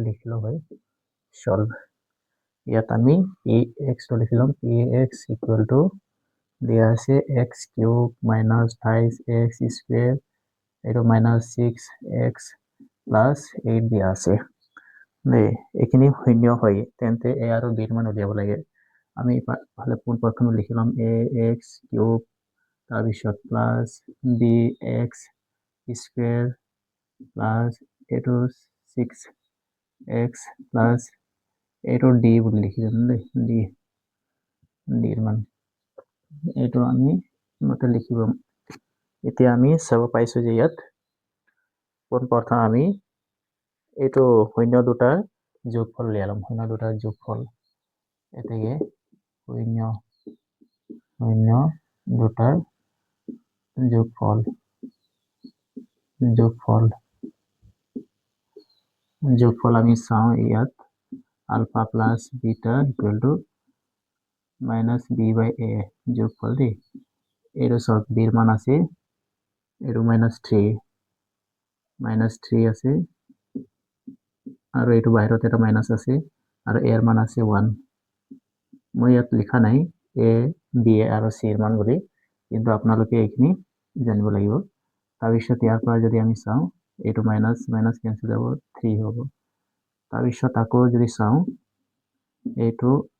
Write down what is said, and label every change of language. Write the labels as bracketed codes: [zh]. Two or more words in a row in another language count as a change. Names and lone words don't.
[as] লিখিলো হয় সলভ ইয়াত আমি px টো লিখিলাম [en] px equal to [as] দিয়া আছে [en] x cube minus 28x square [as] এইটো [en] minus 6x plus 8 [as] দিয়া আছে এইখিনি শূন্য হয় তেন্তে a আৰু b ৰ মান উলিয়াব লাগে আমি ভালে প্ৰথমে লিখিলাম [en] ax cube [as] তাৰপিছত [en] plus bx square plus [as] এইটো [en] 6x plus [as] এইটো d বুলি লিখিলাম d ৰ মান এইটো আমি মতে লিখিব এতিয়া আমি চাব পাইছো যে ইয়াত প্ৰথম আমি এইটো শূন্য দুটাৰ যোগফল উলিয়ালাম শূন্য দুটাৰ যোগফল এতেকে শূন্য দুটাৰ যোগফল আমি চাওঁ ইয়াত [en] alpha plus beta equal to minus b by a [as] যোগফল দেই এইটো চাওক b ৰ মান আছে এইটো -3 আছে আৰু এইটো বাহিৰত এটা মাইনাস আছে আৰু a ৰ মান আছে 1 মই ইয়াত লিখা নাই a b আৰু c ৰ মান বুলি কিন্তু আপোনালোকে এইখিনি জানিব লাগিব তাৰপিছত ইয়াৰ পৰা যদি আমি চাওঁ এইটো [en] minus cancel [as] হ'ব 3 হ'ব তাৰপিছত আকৌ যদি চাওঁ এইটো